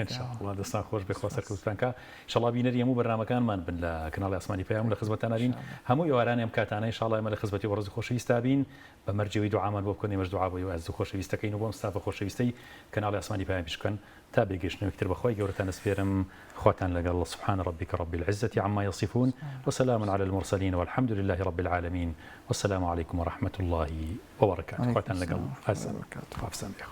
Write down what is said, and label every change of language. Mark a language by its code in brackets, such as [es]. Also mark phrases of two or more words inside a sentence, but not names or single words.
[ckb] انشاءالله دەستان خۆش بێ خوا سەرکەوتوتانکە انشاءالله بینەری هەموو بەرنامەکانمان بن لە کەناڵی ئاسمانی پەیام لە خزمەتتان نبین هەموو ئێوارانی ئەم کاتانە انشاءالله ئێمە لە خزمەتی وەڕۆزی خۆشەویستە بین بە مەرجەوەی دوعامان بۆ بکەین ئێمەش دوعا بۆ ئێوە عەزیز و خۆشەویستەکەین و بۆ مستافە خۆشەویستەی کەناڵی ئاسمانی پەیام پیشکەن تا بێگەشتنەوەی تر بەخوای گەورەتان دەسپێرم خواتان لەگەڵ [ar] سبحان ربك رب العزة عما يصفون وسلام على المرسلين والحمد لله رب العالمين والسلام عليكم ورحمة الله وبركاته [ckb] خواتان لەگەڵ ئاسان وافسان